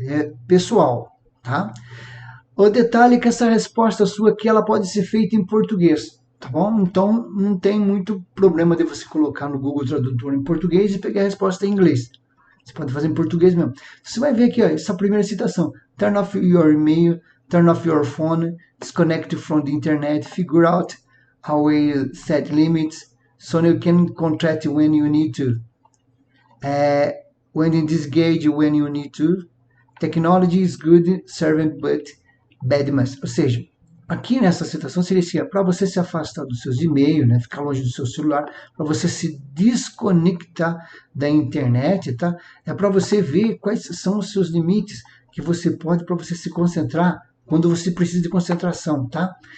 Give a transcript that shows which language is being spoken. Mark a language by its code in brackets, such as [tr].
[pt] É pessoal, tá? O detalhe é que essa resposta sua aqui, ela pode ser feita em português, tá bom? Então, não tem muito problema de você colocar no Google Tradutor em português e pegar a resposta em inglês. Você pode fazer em português mesmo. Você vai ver aqui, ó, essa primeira citação. [en] Turn off your email, turn off your phone, disconnect from the internet, figure out how we set limits, so you can contract when you need to. When you disengage when you need to. Technology is good servant, but bad master. [pt] Ou seja, aqui nessa citação seria assim, para você se afastar dos seus e-mails, né, ficar longe do seu celular, para você se desconectar da internet, tá? É para você ver quais são os seus limites que você pode para você se concentrar quando você precisa de concentração, tá?